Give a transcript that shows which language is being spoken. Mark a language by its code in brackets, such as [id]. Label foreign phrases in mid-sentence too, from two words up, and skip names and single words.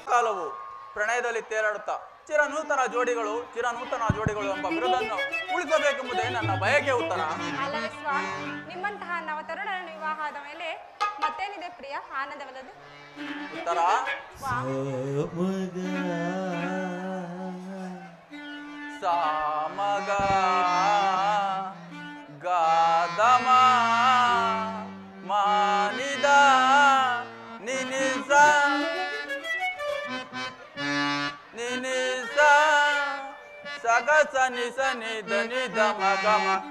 [kn] ಕಾಲವು ಪ್ರಣಯದಲ್ಲಿ ತೇಲಾಡುತ್ತಾ ಚಿರನೂತನ ಜೋಡಿಗಳು ಎಂಬ ಬಿರುದನ್ನು ಉಳಿಸಬೇಕೆಂಬುದೇ ನನ್ನ ಬಯಕೆ. ಉತ್ತರ ಅಲ್ಲವೇ ಸ್ವಾಮಿ, ನಿಮ್ಮಂತಹ ನವತರುಣರ ವಿವಾಹದ ಮೇಲೆ ಮತ್ತೇನಿದೆ ಪ್ರಿಯ ಆನಂದವಲ್ಲದು? ಉತ್ತರ ಸಾಮಗ ಗಾದಮ ಮಾನಿದ ನಿನಿಸ ನಿನಿಸ ಸಗಸ ನಿಸ ನಿದ ನಿದ ಮಗಮ